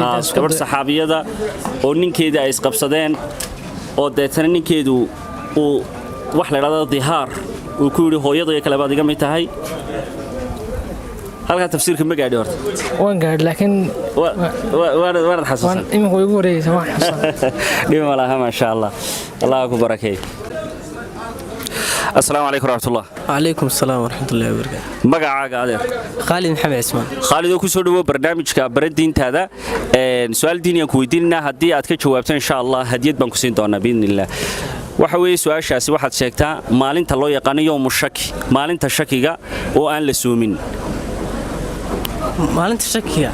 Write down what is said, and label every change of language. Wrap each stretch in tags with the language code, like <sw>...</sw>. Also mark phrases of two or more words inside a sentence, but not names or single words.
<so>gabadh saxaabiyada oo ninkeeda ay isqabsadeen oo deetana ninkeedu uu wax la yiraahdo dihaar uu ku yiri hooyada kale baad iga mid tahay halka tafsiirka ma gaadhi horta waan gaadhi laakiin waan xasuusan imika way ugu wareegaysaa waan xasuusan dhima laha</so> <ar>ما شاء الله</ar> <so>Allah ku barakeeyo</so> <ar>السلام عليكم ورحمة الله عليكم السلام ورحمة الله وبركاته</ar> <so>magacaaga adeer خالد محمد عثمان خالد oo ku soo dhawo barnaamijka baradiintaada su'aal diiniyan ku weydiinna hadii aad ka jawaabto</so> <ar>إن شاء الله</ar> <so>hadiyad baan ku siin doonaa biidnillah waxa weeye su'aashaasi waxaad sheegtaa maalinta loo yaqaan</so> <ar>يوم الشك</ar> <so>maalinta shakiga oo aan la soomin maalinta shakiga</so>